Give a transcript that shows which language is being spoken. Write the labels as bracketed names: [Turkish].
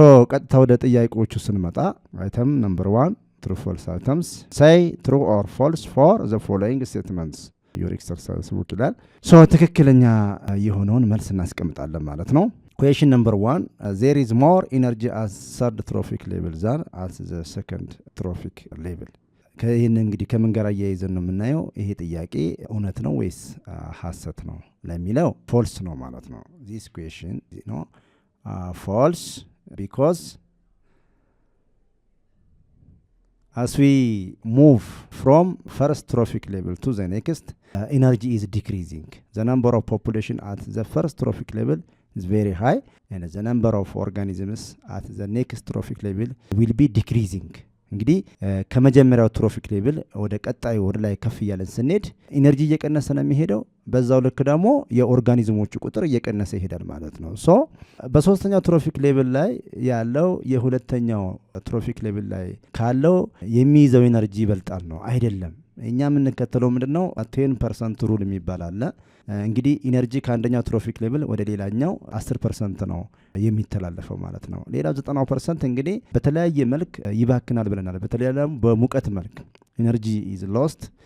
[Amharic] ቀጥታ ወደ ጥያቄዎቹ ስንመጣ [English] አይተም ነምበር 1 ትሩ ፎልስ አይተምስ say true or false for the following statements your exercise book [Amharic] ይላል። ትክክለኛ የሆነውን መልስ እናስቀምጣለን ማለት ነው። [English] Question number 1 there is more energy at third trophic level than at the second trophic level. [Amharic] ይህን እንግዲህ ከምን ጋር አያይዘን ነው የምናየው? ይሄ ጥያቄ እውነት ነው ወይስ ሐሰት ነው ለሚለው [English] ፎልስ [Amharic] ነው ማለት ነው። [English] this question ነው false because as we move from first trophic level to the next energy is decreasing. The number of population at the first trophic level is very high and the number of organisms at the next trophic level will be decreasing. [Amharic] እንግዲህ ከመጀመሪያው ትሮፊክ ሌቭል ወደ ቀጣዩ ወደ ላይ ከፍ ያለን ስንሄድ ኢነርጂ እየቀነሰ ነው የሚሄደው። በዛው ልክ ደግሞ የኦርጋኒዝሞቹ ቁጥር እየቀነሰ ይሄዳል ማለት ነው። በሶስተኛው ትሮፊክ ሌቭል ላይ ያለው የሁለተኛው ትሮፊክ ሌቭል ላይ ካለው የሚይዘው ኢነርጂ ይበልጣል ነው አይደለም። እኛ የምንከተለው ምንድነው 10% ሩል የሚባል አለ። እንግዲህ ኢነርጂ ከአንደኛው ትሮፊክ ሌቭል ወደ ሌላኛው 10% ነው የሚተላለፈው ማለት ነው። ሌላው 90% እንግዲህ በተለያየ መልክ ይባክናል ብለናል። በተለይ ደግሞ በሙቀት መልክ ኢነርጂ [English] is lost